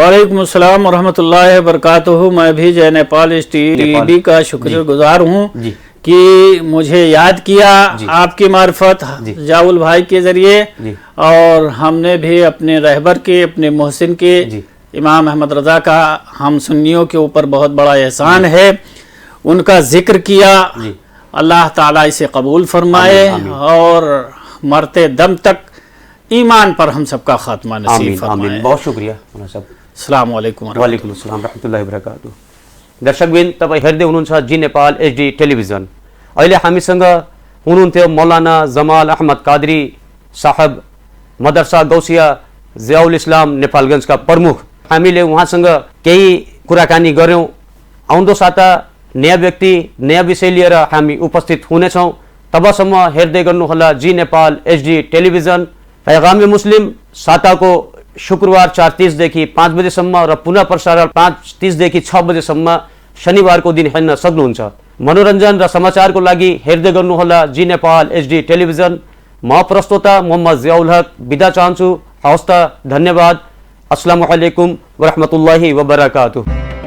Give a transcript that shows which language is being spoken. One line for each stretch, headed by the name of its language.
Arabic: वालेकुम अस्सलाम वरहमतुल्लाहि वबरकातुहू।
Hindi: मैं भी जय नेपाल टीवी का शुक्रगुजार हूँ कि मुझे याद किया आपकी मार्फत जाउल भाई के जरिए, और हमने भी अपने रहबर के, अपने मोहसिन के, इमाम अहमद रजा का हम सुन्नियों के ऊपर बहुत बड़ा एहसान है, उनका जिक्र किया। अल्लाह ताला इसे कबूल फरमाए और मरते दम तक ईमान पर हम सबका खात्मा नसीब फरमाए। बहुत शुक्रिया मौलाना साहब।
Arabic: अस्सलाम वालेकुम वरहमतुल्लाहि वबरकातुहू।
Nepali: दर्शकबिन तपाईँ हेर्दै हुनुहुन्छ जी नेपाल एचडी टेलिभिजन। अहिले हामीसँग हुनुहुन्थ्यो मौलाना जमाल अहमद कादरी साहब, मदरसा गौसिया जियाउल इस्लाम नेपालगञ्जका प्रमुख। हामीले उहाँसँग केही कुराकानी गर्यौँ। आउँदो साता नयाँ व्यक्ति, नयाँ विषय लिएर हामी उपस्थित हुनेछौँ। तबसम्म हेर्दै गर्नुहोला जी नेपाल एचडी टेलिभिजन। पैगामे मुस्लिम साताको शुक्रबार 4:30 देखि 5 बजेसम्म र पुनः प्रसारण 5:30 देखि 6 बजेसम्म शनिबारको दिन हेर्न सक्नुहुन्छ। मनोरञ्जन र समाचारको लागि हेर्दै गर्नुहोला जी नेपाल एचडी टेलिभिजन। म प्रस्तोता मोहम्मद जियाउल हक बिदा चाहन्छु। हवस् त, धन्यवाद।
Arabic: अस्सलामु अलैकुम वरहमतुल्लाहि वबरकातुहू।